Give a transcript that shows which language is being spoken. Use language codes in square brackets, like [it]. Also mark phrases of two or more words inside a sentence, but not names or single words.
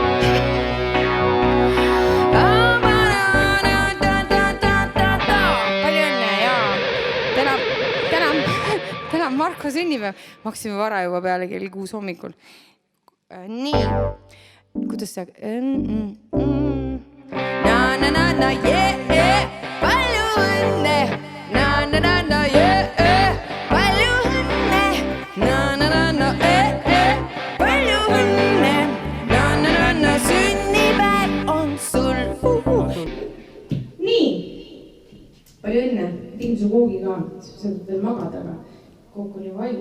[et] Palju õnne ja täna on Marko sünnipäev. Maksime vara juba peale kell 6 hommikul. Nii, kuidas see... Na-na-na-na, jee, palju õnne. Na-na-na-na, jee, palju õnne. Na-na-na-na, palju õnne. Na-na-na-na, sünnipäev on sul. Nii. Palju õnne. Tegin su koogi ka. Sa saad veel magada, aga kook on ju valmis.